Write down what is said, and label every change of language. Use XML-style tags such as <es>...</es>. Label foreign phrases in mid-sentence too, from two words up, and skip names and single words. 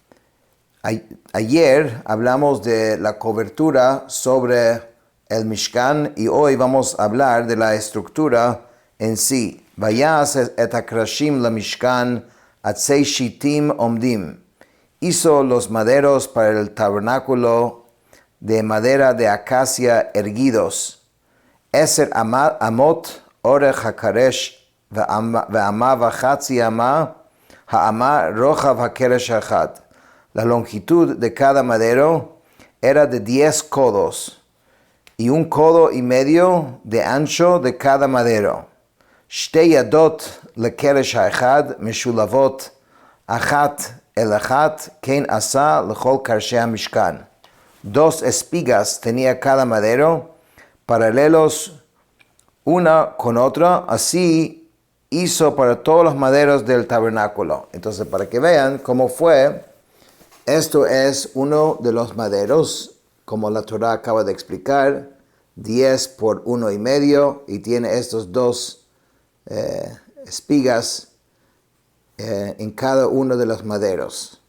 <es>Ayer hablamos de la cobertura sobre el Mishkan y hoy vamos a hablar de la estructura en sí.</es> <he>ויעש את הקרשים למשכן עצי שטים עמדים.</he> <es>Hizo los maderos para el tabernáculo de madera de acacia erguidos.</es> <he>עשר אמות ארך הקרש ואמה וחצי אמה האמה רחב הקרש האחד.</he> <es>La longitud de cada madero era de 10 codos y 1,5 codos de ancho de cada madero.</es> <he>שתי ידות לקרש האחד משלבת אחת אל אחת כן עשה לכל קרשי המשכן.</he> <es>2 espigas tenía cada madero, paralelos una con otra, así hizo para todos los maderos del tabernáculo. Entonces, para que vean cómo fue, esto es uno de los maderos, como la Torah acaba de explicar, 10 por 1,5 y tiene estos 2 espigas en cada uno de los maderos.</es>